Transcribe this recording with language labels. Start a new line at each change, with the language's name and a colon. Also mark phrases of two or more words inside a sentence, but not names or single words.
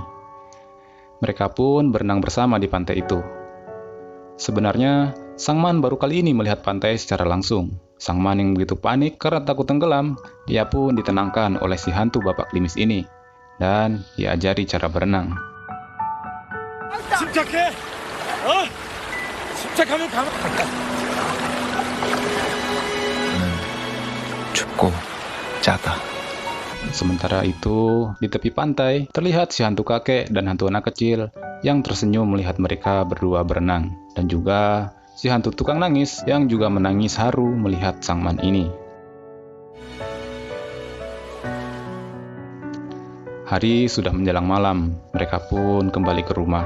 Indonesian: Mereka pun berenang bersama di pantai itu. Sebenarnya, Sangman baru kali ini melihat pantai secara langsung. Sangman yang begitu panik karena takut tenggelam, ia pun ditenangkan oleh si hantu bapak klimis ini dan diajari cara berenang.
Korean: 침착해. 어? 침착하면 가만. 춥고 짜다.
Indonesian: Sementara itu, di tepi pantai, terlihat si hantu kakek dan hantu anak kecil yang tersenyum melihat mereka berdua berenang. Dan juga si hantu tukang nangis yang juga menangis haru melihat Sangman ini. Hari sudah menjelang malam, mereka pun kembali ke rumah.